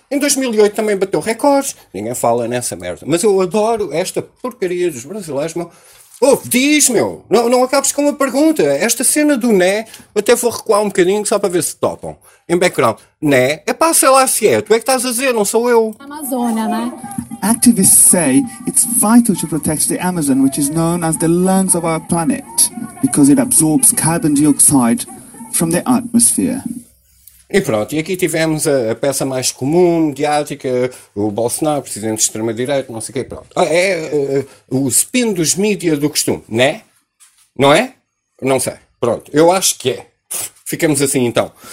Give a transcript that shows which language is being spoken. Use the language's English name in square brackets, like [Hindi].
[Portuguese] Em 2008 também bateu recordes. Ninguém fala nessa merda. Mas eu adoro esta porcaria dos brasileiros, meu. Oh, diz, meu, não acabes com uma pergunta. Esta cena do né, até vou recuar um bocadinho só para ver se topam. Em background, né? É pá, sei lá se é. Tu é que estás a dizer, não sou eu. Amazônia, né? [English] Activists say it's vital to protect the Amazon, which is known as the lungs of our planet, because it absorbs carbon dioxide from the atmosphere. [Portuguese] E pronto, e aqui tivemos a peça mais comum, mediática, o Bolsonaro, presidente de extrema-direita, não sei o quê, pronto. É o spin dos mídia do costume, né? Não é? Não sei. Pronto, eu acho que é. Ficamos assim então.